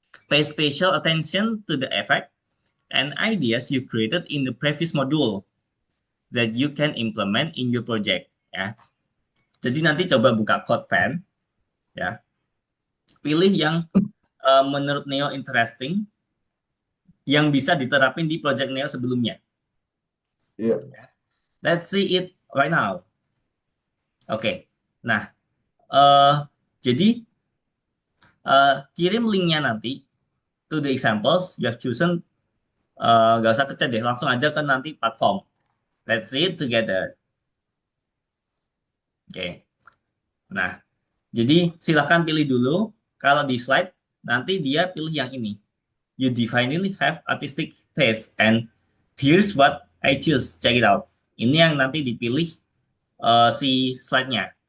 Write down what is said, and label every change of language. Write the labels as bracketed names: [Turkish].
[English] Pay special attention to the effect and ideas you created in the previous module that you can implement in your project. [Indonesian] Ya. Jadi nanti coba buka CodePen, ya. Pilih yang menurut Neo interesting, yang bisa diterapin di project Neo sebelumnya. Ya. [English] Let's see it right now. Oke. [Indonesian] Nah, eh, jadi kirim linknya nanti [English] to the examples you have chosen. [Indonesian] Gak usah kecet deh, langsung aja ke nanti platform. [English] Let's see it together. [Indonesian] Oke. Nah, jadi silakan pilih dulu. Kalau di slide, nanti dia pilih yang ini. [English] You definitely have artistic taste and here's what I choose. Check it out. [Indonesian] Ini yang nanti dipilih si slide-nya.